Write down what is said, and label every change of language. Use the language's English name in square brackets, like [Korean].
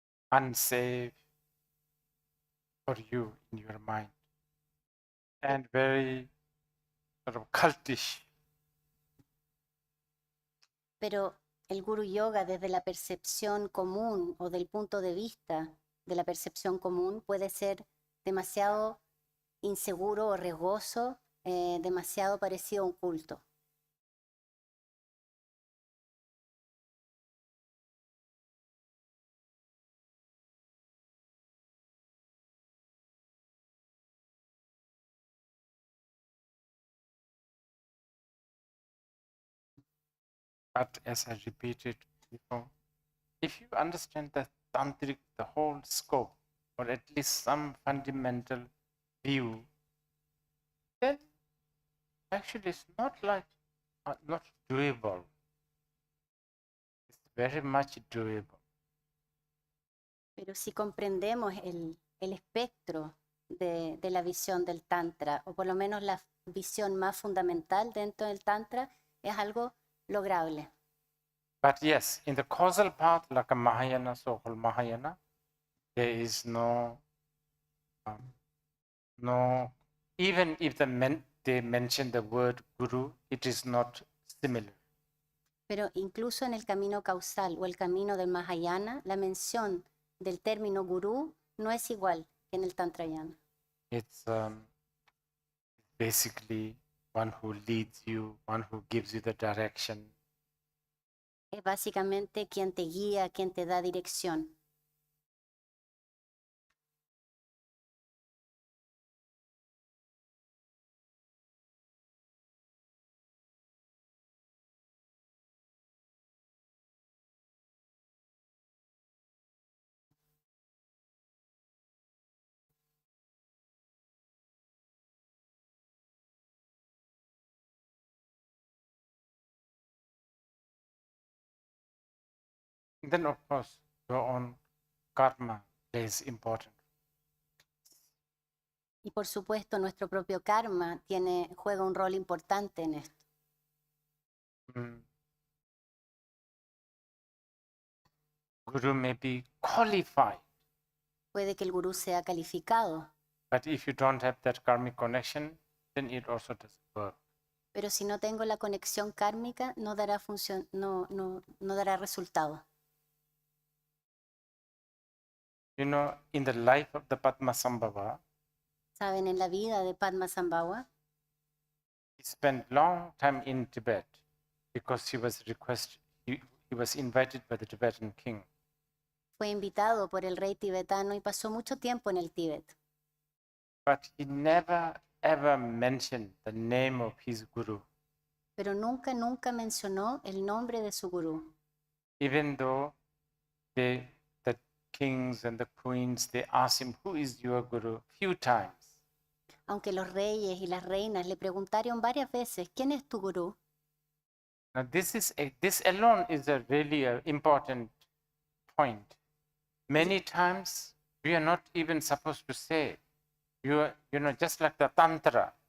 [English] Unsafe for you in your mind, and very sort of cultish. [Spanish] Pero el Guru Yoga desde la percepción común o del punto de vista de la percepción común puede ser demasiado inseguro o riesgoso, demasiado parecido a un culto. [English] But as I repeated before, if you understand the tantric, the whole scope, or at least some fundamental view, then actually it's not like not doable. It's very much doable. [Spanish] Pero si comprendemos el espectro de la visión del Tantra, o por lo menos la visión más fundamental dentro del Tantra, es algo lograble. [English] But yes, in the causal path, like a Mahayana, so-called Mahayana, there is no, even if they mention the word Guru, it is not similar. [Spanish] Pero incluso en el camino causal o el camino del Mahayana, la mención del término gurú no es igual que en el Tantrayana. [English] It's basically one who leads you, one who gives you the direction. [Spanish] Es básicamente quien te guía, quien te da dirección. [English] Then, of course, your own karma is important. [Spanish] Y por supuesto, nuestro propio karma juega un rol importante en esto. [English] Guru may be qualified, [Spanish] Puede que el gurú sea calificado, [English] but if you don't have that karmic connection, then it also doesn't work. [Spanish] pero si no tengo la conexión kármica, no dará no dará resultado. [English] You know, in the life of the Padmasambhava, [Spanish] Saben, en la vida de Padmasambhava, [English] he spent long time in Tibet because he was invited by the Tibetan king. [Spanish] fue invitado por el rey tibetano y pasó mucho tiempo en el Tíbet. [English] But he never ever mentioned the name of his guru, [Spanish] Pero nunca mencionó el nombre de su gurú. [English] even though the kings and the queens, they asked him, who is your guru? Few times. [Spanish] Aunque los reyes y las reinas le preguntaron varias veces, ¿quién es tu gurú? [English] Now, this alone is a really important point. Many times we are not even supposed to say, just like the Tantra.